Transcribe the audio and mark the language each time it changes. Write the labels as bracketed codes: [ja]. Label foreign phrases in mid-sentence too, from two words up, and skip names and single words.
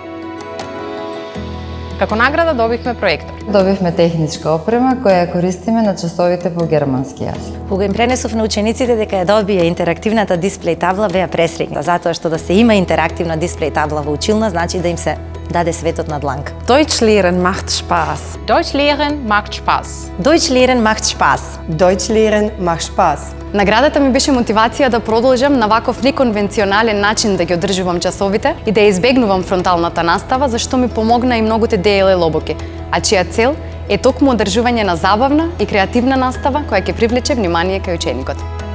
[mk] како награда добивме проектор. Добивме техничка опрема која ја користиме на часовите по германски јазик. Кога им пренесов на учениците дека ја добија интерактивната дисплеј табла, беа пресреќни, затоа што да се има интерактивна дисплеј табла во училна значи да им се даде светот на дланка. [de] Deutsch lehren macht Spaß. Deutsch lehren macht Spaß. Deutsch lehren macht Spaß. Deutsch lehren macht Spaß. [mk] Наградата ми беше мотивација да продолжам на ваков неконвенционален начин да ги одржувам часовите и да избегнувам фронталната настава, зашто ми помогна и многуте DLL-обуки, а чија цел е токму одржување на забавна и креативна настава која ќе привлече внимание кај ученикот.